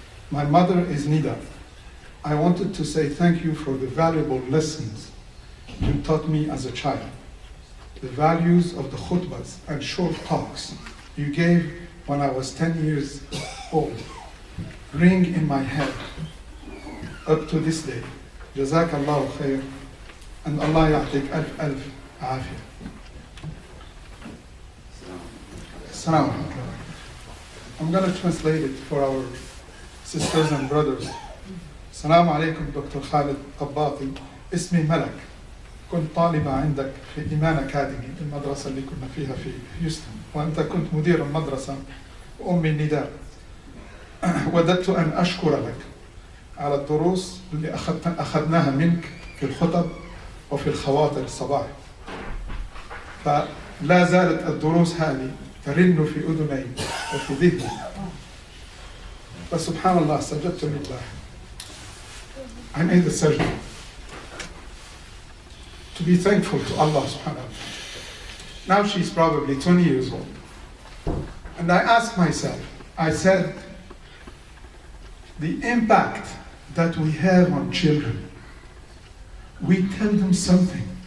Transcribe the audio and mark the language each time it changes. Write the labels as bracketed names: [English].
[English] My mother is Nida. I wanted to say thank you for the valuable lessons you taught me as a child, the values of the khutbahs and short talks you gave when I was 10 years old ring in my head up to this day. [Arabic] جزاك الله خير [English] and [Arabic] Allah يعطيك ألف ألف عافية. السلام عليكم. [English] I'm going to translate it for our sisters and brothers. [Arabic] السلام عليكم دكتور خالد قباطي. اسمي ملك. كنت طالبة عندك في إيمان أكاديمي، المدرسة اللي كنا فيها في هيوستن، وأنت كنت مدير المدرسة وأمي النداء. وددت أن أشكر لك على الدروس اللي أخذناها منك في الخطب وفي الخواطر الصباح. فلا زالت الدروس هذه ترن في أذني وفي ذهني. فسبحان الله سجدت لله. [English] I made the sajda to be thankful to Allah subhanahu wa ta'ala. Now she's probably 20 years old. And I asked myself, I said, the impact that we have on children, we tell them something.